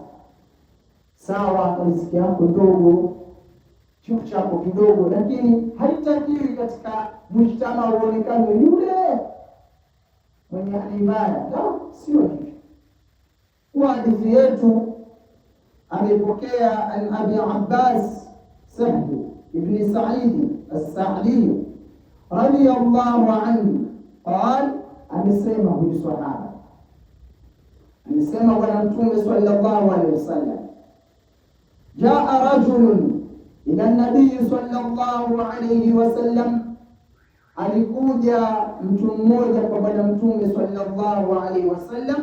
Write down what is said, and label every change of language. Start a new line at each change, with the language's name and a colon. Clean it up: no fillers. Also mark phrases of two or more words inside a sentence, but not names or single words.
Swahili: Sawa, riziki yako ndogo, chuo chako kidogo, lakini haitakiwi katika mujtama uonekane yule mwenye imani. Sio hivyo. Kwa hadithi yetu amepokea an Abi Abbas Sahl ibn
Arabic: سعيد الساعدي رضي الله عنه قال,
Swahili: amesema huyu sahaba, amesema bwana Mtume
Arabic: صلى الله عليه وسلم, جاء رجل إلى النبي صلى الله عليه وسلم,
Swahili: alikuja mtu mmoja kwa bwana Mtume
Arabic: صلى الله عليه وسلم.